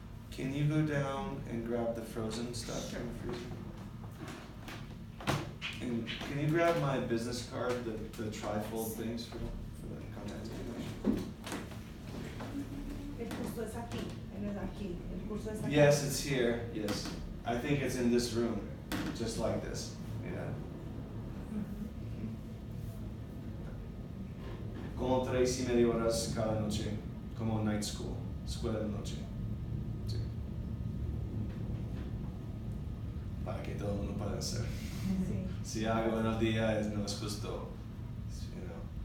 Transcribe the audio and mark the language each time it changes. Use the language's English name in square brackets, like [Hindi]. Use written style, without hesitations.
[English] Can you go down and grab the frozen stuff from the freezer? And can you grab my business card, the trifold things for the contact information? [Spanish] El curso es aquí, no es aquí. El curso es aquí. [English] Yes, it's here. Yes, I think it's in this room, just like this. Yeah. [Spanish] Como 3:30 horas cada noche, como night school, escuela de noche. Sí. Para que todo el mundo pueda hacer. Sí. Si hago en el día no es justo, [English] you know.